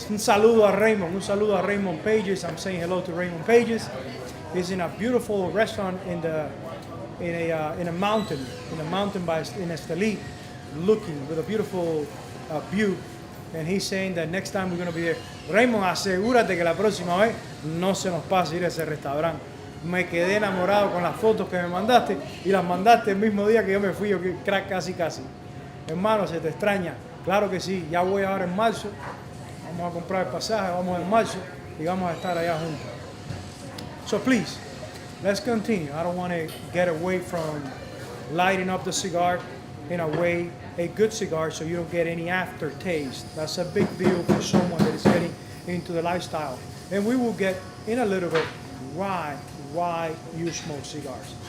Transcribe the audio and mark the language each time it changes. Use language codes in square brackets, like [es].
[es] Un saludo a Raymond Pages. [en] I'm saying hello to Raymond Pages. He's in a beautiful restaurant in a mountain in Estelí, looking with a beautiful view. And he's saying that next time we're going to be there. [es] Raymond, asegúrate que la próxima vez no se nos pase ir a ese restaurante. Me quedé enamorado con las fotos que me mandaste y las mandaste el mismo día que yo me fui, yo casi. Hermano, se te extraña. Claro que sí, ya voy ahora en marzo. Vamos a comprar el pasaje, vamos en marzo y vamos a estar allá juntos. [en] So please, let's continue. I don't want to get away from lighting up the cigar in a way, a good cigar, so you don't get any aftertaste. That's a big deal for someone that is getting into the lifestyle. And we will get in a little bit why you smoke cigars.